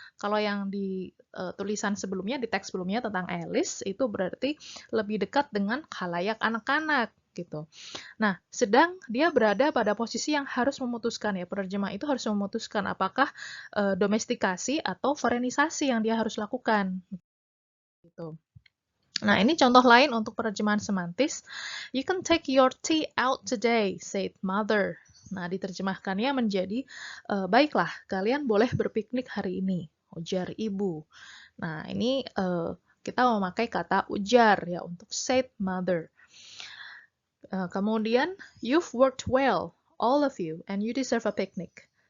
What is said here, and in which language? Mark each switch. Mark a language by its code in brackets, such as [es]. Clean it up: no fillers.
[id] Kalau yang di tulisan sebelumnya, di teks sebelumnya tentang Alice, itu berarti lebih dekat dengan khalayak anak-anak gitu. Nah, sedang dia berada pada posisi yang harus memutuskan ya, penerjemah itu harus memutuskan apakah domestikasi atau forenisasi yang dia harus lakukan gitu. Nah, ini contoh lain untuk penerjemahan semantis. [en] You can take your tea out today, said mother. [id] Nah, diterjemahkannya menjadi, baiklah, kalian boleh berpiknik hari ini, ujar ibu. Nah, ini kita memakai kata ujar ya untuk [en] said mother. [id] Kemudian, [en] you've worked well, all of you, and you deserve a picnic.